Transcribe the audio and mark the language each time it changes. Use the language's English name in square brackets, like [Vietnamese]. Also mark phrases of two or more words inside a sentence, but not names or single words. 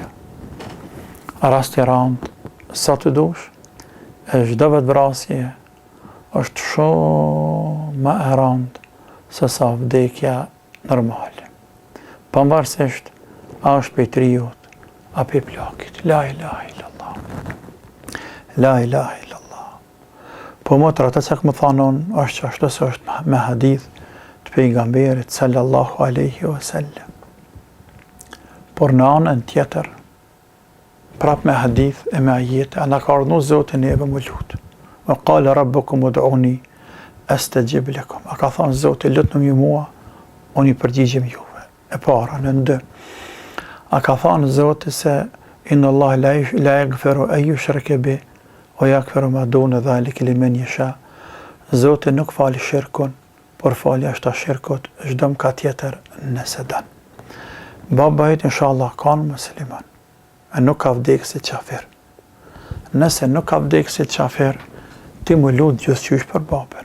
[Albanian] Rast i randë, sa të dush, e çdo vetë vrasje është shumë më e randë se sa vdekja normale. Pavarësisht, a është pej triut, a pej plakit. [Arabic] لا إله إلا الله. لا إله إلا الله. [Albanian] Po motra të që më thanon, është që ashtu se është me hadith të pejgamberit [Arabic] صلى الله عليه وسلم. [Albanian] Por në anën tjetër, prap me hadith e me ajete, a në ka ardhnu Zotin e më lutë. [Arabic] وقال ربكم ادعوني أستجب لكم. [Albanian] A ka thonë Zoti, lutni mua, unë i përgjigjem juve. E para, në 2. A ka thonë Zoti se [Arabic] إن الله لا يغفر أن يشرك به ويغفر ما دون ذلك لمن يشاء. [Albanian] Zoti nuk fali shirkun, por fali ashta shirkut çdo mëkat tjetër nëse don. Baba jëtë inshallah kanë musliman, e nuk ka vdekë si qafir. Nëse nuk ka vdekë si qafir, ti më lutë gjithçysh për babën.